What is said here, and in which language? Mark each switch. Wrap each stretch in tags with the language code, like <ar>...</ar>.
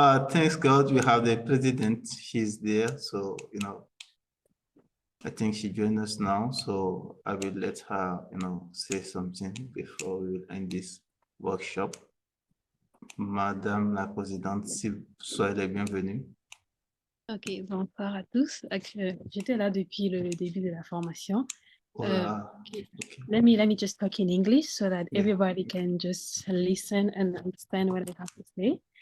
<en>Thanks God we have the president. She's there, so I think she joined us now, so I will let her say something before we end this workshop.</en> <fr>Madame la Présidente, si soyez la bienvenue. Ok, bonsoir à tous. J'étais là depuis le début de la formation.</fr> <en>Okay. Let me just talk in English so that everybody can just listen and understand what I have to say.</en>